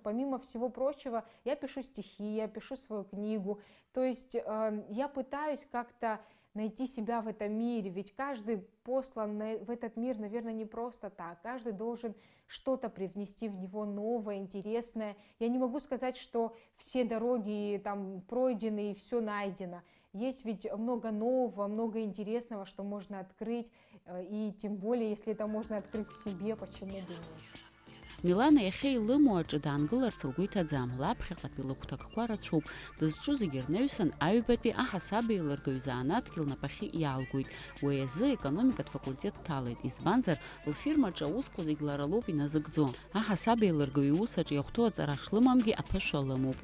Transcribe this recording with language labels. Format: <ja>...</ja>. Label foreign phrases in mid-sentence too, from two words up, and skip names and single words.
<ru>Помимо всего прочего, я пишу стихи, я пишу свою книгу, то есть я пытаюсь как-то найти себя в этом мире, ведь каждый послан в этот мир, наверное, не просто так, каждый должен что-то привнести в него новое, интересное. Я не могу сказать, что все дороги там пройдены и все найдено. Есть ведь много нового, много интересного, что можно открыть, и тем более, если это можно открыть в себе, почему бы нет.</ru> <ab>Милана иахьа илымоу аҿы даангыларц лгәы иҭаӡам. Лаԥхьаҟатәи лыгәҭакқәа рацәоуп. Дызҿу зегьы рнаҩсан аҩбатәи аҳасаба еилыргаҩ заанаҭгьы лнапахьы иаалгоит. Уи азы економикатә факультет дҭалеит. Избанзар, лфирмаҿы аусқәа зегь лара лоуп иназыгӡо. Аҳасаба еилыргаҩ иусаҿы иахәҭоу аҵара шлымамгьы аԥышәа лымоуп.</ab>